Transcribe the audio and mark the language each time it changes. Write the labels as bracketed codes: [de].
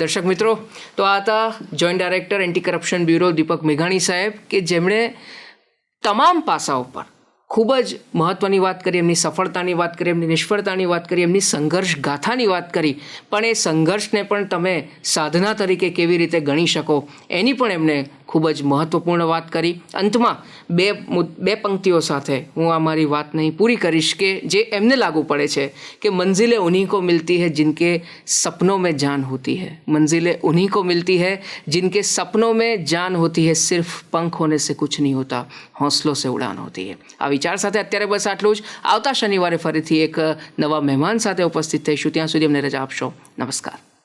[gu] દર્શક મિત્રો, તો આ હતા joint director anti corruption bureau દીપક મેઘાણી સાહેબ, કે જેમણે તમામ પાસાઓ પર ખૂબ જ મહત્ત્વની વાત કરી, એમની સફળતાની વાત કરી, એમની નિષ્ફળતાની વાત કરી, એમની સંઘર્ષ ગાથાની વાત કરી, પણ એ સંઘર્ષને પણ તમે સાધના તરીકે કેવી રીતે ગણી શકો એની પણ એમણે ખૂબ જ મહત્ત્વપૂર્ણ વાત કરી. અંતમાં બે પંક્તિઓ સાથે હું આ મારી વાતને પૂરી કરીશ કે જે એમને લાગુ પડે છે કે [hi] મંઝિલેं उन्हीं को मिलती है जिनके सपनों में जान होती है, मंजिलें उन्हीं को मिलती है जिनके सपनों में जान होती है, सिर्फ पंख होने से कुछ नहीं होता, हौसलों से उड़ान होती है. [gu] આ વિચાર સાથે અત્યારે બસ આટલું જ. આવતા શનિવારે ફરીથી એક નવા મહેમાન સાથે ઉપસ્થિત થઈશું. ત્યાં સુધી અમને રજા આપશો. નમસ્કાર.